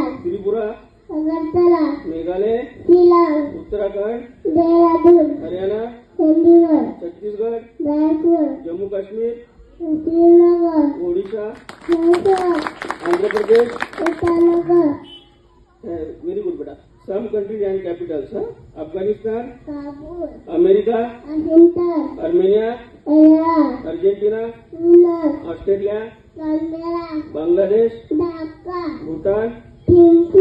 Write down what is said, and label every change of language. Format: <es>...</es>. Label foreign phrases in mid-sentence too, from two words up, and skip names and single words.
<en>Tripura. Agartala, Meghalaya. Shillong, Uttarakhand. Dehradun, Haryana. Chandigarh, Chhattisgarh. Raipur, Jammu Kashmir. Srinagar, Odisha. Mysore, Andhra Pradesh. Itanagar, Very good, beta. Some countries and capitals. Afghanistan. Kabul, America. Washington, Armenia. Iran, Argentina. Sudan, Australia. Canberra, Bangladesh. Dhaka, Bhutan. Thimphu,</en>